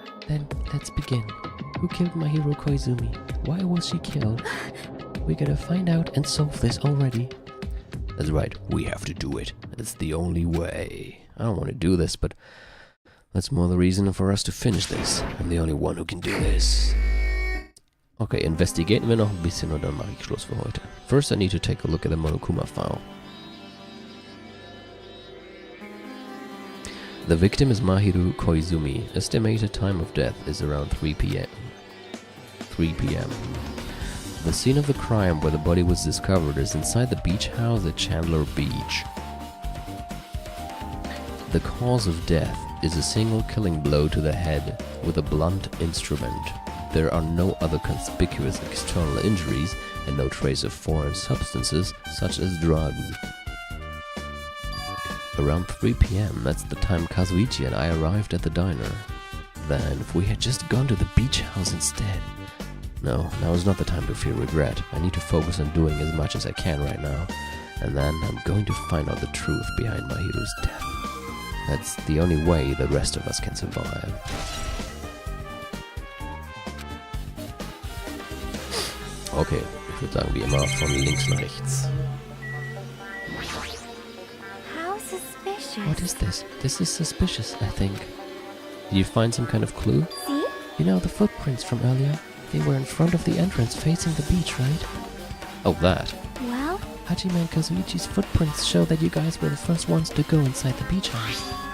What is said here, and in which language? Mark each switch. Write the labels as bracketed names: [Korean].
[English] Then let's begin. Who killed my hero Koizumi? Why was she killed? We gotta find out and solve this already. That's right, we have to do it. It's the only way. I don't want to do this, but that's more the reason for us to finish this. I'm the only one who can do this. [German] Okay, investigaten wir noch ein bisschen und dann mache ich Schluss für heute. [English] First I need to take a look at the Monokuma file. The victim is Mahiru Koizumi. Estimated time of death is around 3 p.m. The scene of the crime where the body was discovered is inside the beach house at Chandler Beach. The cause of death is a single killing blow to the head with a blunt instrument. There are no other conspicuous external injuries and no trace of foreign substances such as drugs. Around 3 p.m., that's the time Kazuichi and I arrived at the diner. Then, if we had just gone to the beach house instead. No, now is not the time to feel regret. I need to focus on doing as much as I can right now. And then I'm going to find out the truth behind my hero's death. That's the only way the rest of us can survive. [German] Okay, ich würde sagen, wie immer von links nach rechts. [English] how suspicious. What is this? This is suspicious, I think. Did you find some kind of clue? See? You know the footprints from earlier? They were in front of the entrance facing the beach, right? Oh, that. Well, Hajime and Kazuichi's footprints show that you guys were the first ones to go inside the beach house.